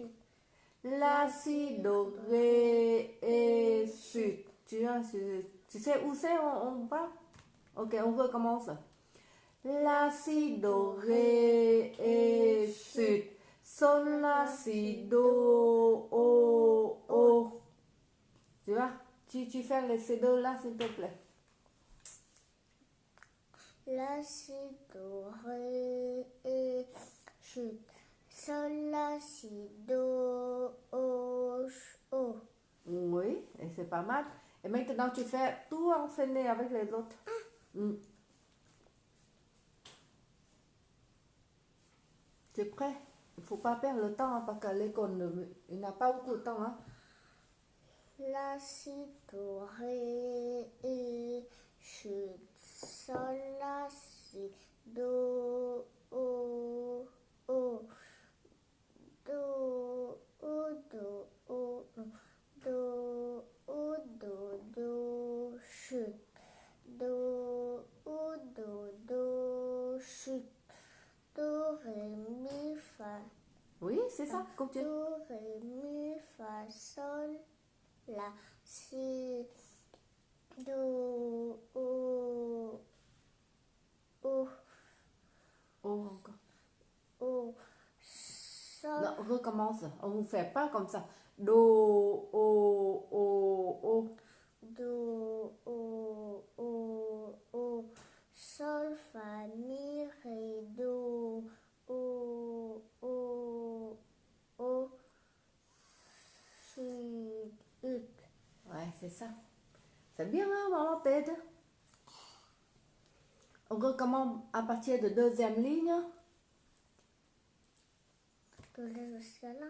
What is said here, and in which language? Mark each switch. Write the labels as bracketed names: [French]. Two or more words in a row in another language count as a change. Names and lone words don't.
[French] La, si, do, ré, et, si. Tu sais où c'est, on va? Ok, on recommence. La, si, do, ré, et, si. Sol, la, si, do, o. Tu vois? Tu fais ces deux là, s'il te plaît. La, si, do, ré, et, si. Sol, la, si, do, o. Oui, et c'est pas mal. Et maintenant, tu fais tout enchaîner avec les autres. Tu es prêt? Il ne faut pas perdre le temps, hein, parce qu'à l'école, il n'a pas beaucoup de temps. Hein. La, si, do, ré, et, si. Sol, la, si, do, o. Do, o. Do, si. Do, si. Do, ré, mi, fa. Oui, c'est ça, continue. Do, ré, mi, fa, sol, la, si, do, o. Oh, encore. O, sol, Non, on recommence. On ne fait pas comme ça. Do, o. do, o. Sol, fa, mi, ré, do, o, si, ut. Ouais, c'est ça. C'est bien, hein, maman t'aide. On recommence à partir de deuxième ligne De là jusqu'à là.